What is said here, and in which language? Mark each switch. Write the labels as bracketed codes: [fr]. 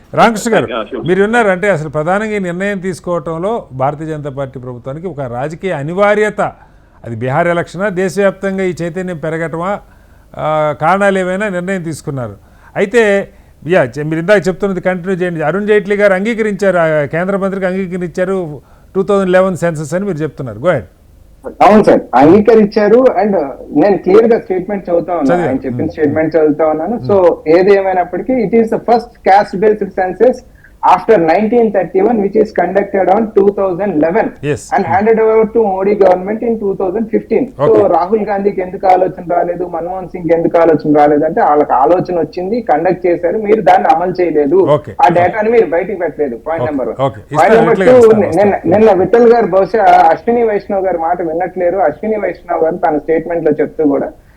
[te] రామకృష్ణ గారు, మీరు ఉన్నారు అంటే అసలు ప్రధానంగా ఈ నిర్ణయం తీసుకోవడంలో భారతీయ జనతా పార్టీ ప్రభుత్వానికి ఒక రాజకీయ అనివార్యత, అది బీహార్ ఎలక్షనా, దేశవ్యాప్తంగా ఈ చైతన్యం పెరగటమా, కారణాలు ఏమైనా నిర్ణయం తీసుకున్నారు. అయితే మీరు ఇందాక చెప్తున్నది కంటిన్యూ చేయండి. అరుణ్ జైట్లీ గారు అంగీకరించారు, కేంద్ర మంత్రికి అంగీకరించారు 2011 సెన్సస్ అని మీరు చెప్తున్నారు. [en] Go head. [te] అవును సార్, అంగీకరించారు. అండ్ నేను క్లియర్ గా స్టేట్మెంట్ చదువుతా ఉన్నాను, ఆయన చెప్పిన స్టేట్మెంట్ చదువుతా ఉన్నాను. సో ఏది ఏమైనప్పటికీ [en] It is the first caste based census after 1931 which is conducted on 2011 and handed over to Modi government in 2015. [te] So Rahul గాంధీకి ఎందుకు ఆలోచన రాలేదు, మన్మోహన్ సింగ్ ఎందుకు ఆలోచన రాలేదు అంటే వాళ్ళకి ఆలోచన వచ్చింది, కండక్ట్ చేశారు, మీరు దాన్ని అమలు చేయలేదు, ఆ డేటాని మీరు బయటికి పెట్టలేదు. Point number 1. పాయింట్ నెంబర్ 2, నిన్న విఠల్ గారు బహుశా అశ్విని వైష్ణవ్ గారి మాట విన్నట్లేరు. అశ్విని వైష్ణవ్ గారు తన స్టేట్మెంట్ లో చెప్తూ కూడా